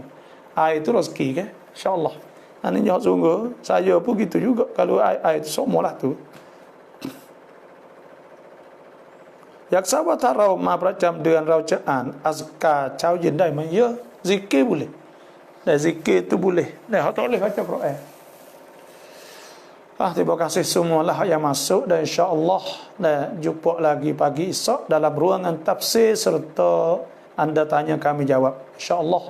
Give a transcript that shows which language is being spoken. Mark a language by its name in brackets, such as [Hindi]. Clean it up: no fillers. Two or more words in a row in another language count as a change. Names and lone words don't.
[Malay] Itu rezeki kan? Insya-Allah. Ini jawab sungguh. Saya pun gitu juga kalau ayat semualah tu. [Thai] อยากทราบว่าถ้าเรามาประจำเดือนเราจะอ่านอัซการ์เช้าเย็นได้ไหมเยอะ [Malay] zikir boleh. Dan zikir tu boleh. Dan hak tak boleh baca Quran. Terima kasih semualah yang masuk, dan insya-Allah dan jumpa lagi pagi esok dalam ruangan tafsir serta anda tanya kami jawab. Insya-Allah.